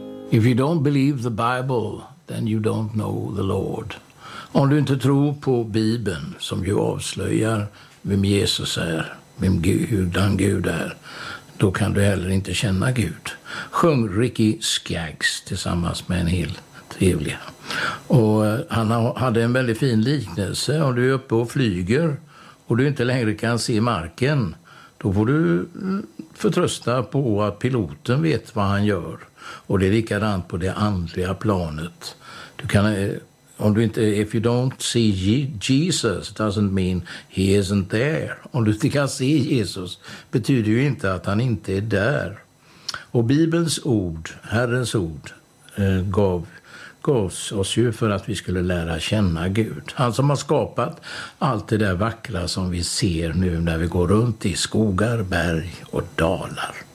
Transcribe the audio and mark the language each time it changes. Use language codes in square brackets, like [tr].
[en] If you don't believe the Bible, then you don't know the Lord. [sv] Om du inte tror på Bibeln, som ju avslöjar vem Jesus är, vem Gud, den Gud är, då kan du heller inte känna Gud. Sjung Ricky Skaggs tillsammans med en hel trevliga. Och han hade en väldigt fin liknelse. Om du är uppe och flyger och du inte längre kan se marken, då får du förtrösta på att piloten vet vad han gör. Och det är likadant på det andliga planet. Du kan, om du inte, [en] if you don't see Jesus, doesn't mean he isn't there. [sv] Om du inte kan se Jesus, betyder ju inte att han inte är där. Och Bibelns ord, Herrens ord, gav oss ju för att vi skulle lära känna Gud. Han som har skapat allt det där vackra som vi ser nu när vi går runt i skogar, berg och dalar.